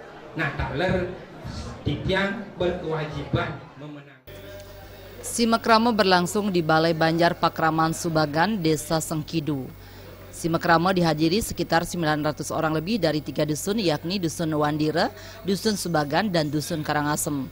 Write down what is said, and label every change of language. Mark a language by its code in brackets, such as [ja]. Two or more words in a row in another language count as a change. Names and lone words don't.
[id] Nah, [ban] taler Titiang [id] berkewajiban memenangkan. Simekrama berlangsung di Balai Banjar Pakraman Subagan, Desa Sengkidu. Simekrama dihadiri sekitar 900 orang lebih dari 3 dusun, yakni Dusun Wandira, Dusun Subagan, dan Dusun Karangasem.